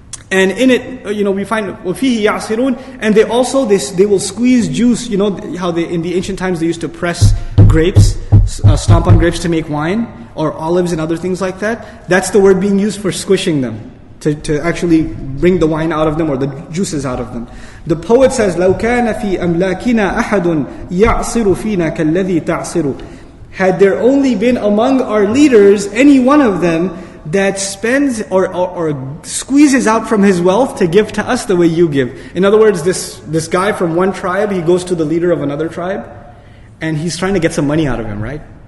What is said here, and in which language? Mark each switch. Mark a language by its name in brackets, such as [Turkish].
[English] And in it, we find [Arabic] وَفِيهِ يَعْصِرُونَ. [English] And they also, they will squeeze juice. You know how in the ancient times they used to press grapes, stomp on grapes to make wine, or olives and other things like that. That's the word being used for squishing them, to actually bring the wine out of them or the juices out of them. The poet says, [Arabic] لَوْ كَانَ فِي أَمْلَاكِنَا أَحَدٌ يَعْصِرُ فِينَا كَالَّذِي تَعْصِرُ. [English] Had there only been among our leaders any one of them that spends or squeezes out from his wealth to give to us the way you give. In other words, this guy from one tribe, he goes to the leader of another tribe, and he's trying to get some money out of him, right?